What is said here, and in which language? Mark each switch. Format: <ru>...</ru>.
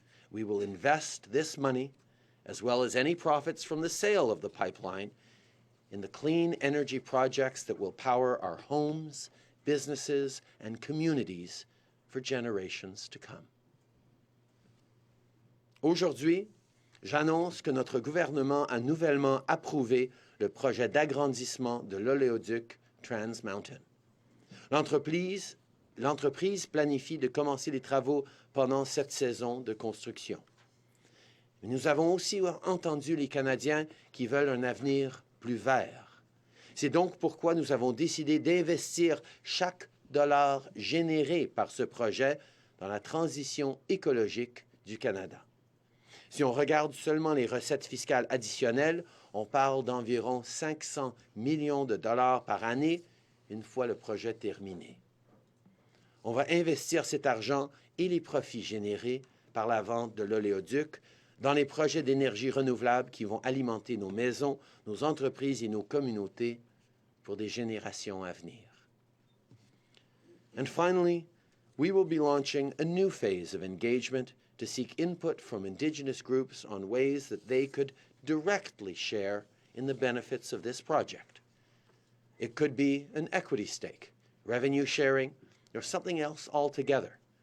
<en>We will invest this money, as well as any profits from the sale of the pipeline, in the clean energy projects that will power our homes, businesses, and communities for generations to come.</en> <fr>Aujourd'hui, j'annonce que notre gouvernement a nouvellement approuvé le projet d'agrandissement de l'oléoduc Trans Mountain. L'entreprise planifie de commencer les travaux pendant cette saison de construction. Nous avons aussi entendu les Canadiens qui veulent un avenir plus vert. C'est donc pourquoi nous avons décidé d'investir chaque dollar généré par ce projet dans la transition écologique du Canada. Si on regarde seulement les recettes fiscales additionnelles, on parle d'environ 500 millions de dollars par année une fois le projet terminé. On va investir cet argent et les profits générés par la vente de l'oléoduc dans les projets d'énergie renouvelable qui vont alimenter nos maisons, nos entreprises et nos communautés pour des générations à venir.</fr> <en>And finally, we will be launching a new phase of engagement to seek input from Indigenous groups on ways that they could directly share in the benefits of this project. It could be an equity stake, revenue sharing, or something else altogether.</en>